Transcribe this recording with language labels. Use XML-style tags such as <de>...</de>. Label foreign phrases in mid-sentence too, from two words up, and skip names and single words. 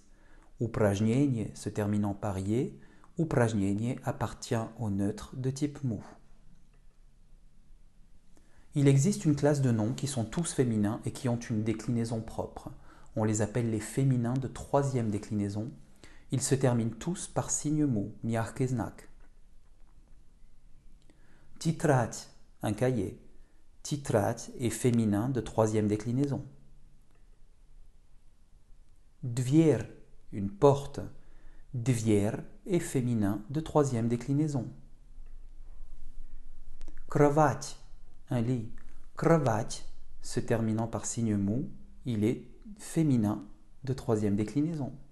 <fr>Упражнение se terminant par Y, упражнение appartient au neutre de type mou. Il existe une classe de noms qui sont tous féminins et qui ont une déclinaison propre. On les appelle les féminins de troisième déclinaison. Ils se terminent tous par</fr> <ru>знак мягкий, mягкий знак. Тетрадь,</ru> <fr>un cahier. Тетрадь est féminin de troisième déclinaison. Dверь, une porte. Dверь est féminin de troisième déclinaison. Кровать, un lit. Кровать, se terminant par signe mou, il est féminin de troisième déclinaison.</fr>